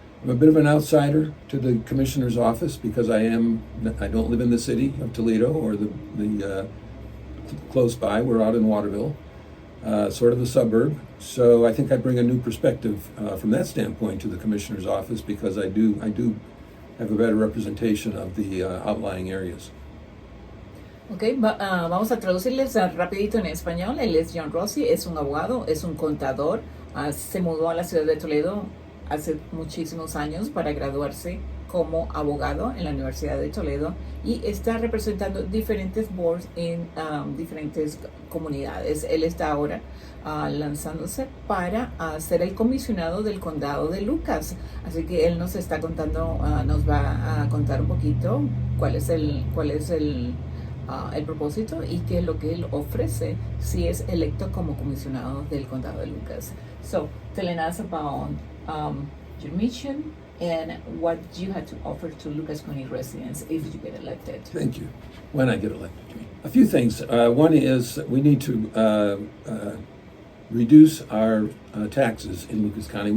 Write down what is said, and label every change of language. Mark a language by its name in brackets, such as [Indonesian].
[English] I'm a bit of an outsider to the Commissioner's office because I don't live in the city of Toledo or the close by. We're out in Waterville. Sort of a suburb. So I think I bring a new perspective from that standpoint to the Commissioner's office because I do have a better representation of the outlying areas. [Spanish] Ok, vamos a traducirles rapidito en español. Él es John Rozic, es un abogado, es un contador. Se mudó a la ciudad de Toledo hace muchísimos años para graduarse como abogado en la Universidad de Toledo y está representando diferentes boards en diferentes comunidades. Él está ahora lanzándose para ser el comisionado del Condado de Lucas. Así que él nos está contando, nos va a contar un poquito cuál es el propósito y qué es lo que él ofrece si es electo como comisionado del Condado de Lucas. [English] So, telling us about your mission and what you had to offer to Lucas County residents if you get elected. Thank you. When I get elected. A few things. One is we need to reduce our taxes in Lucas County.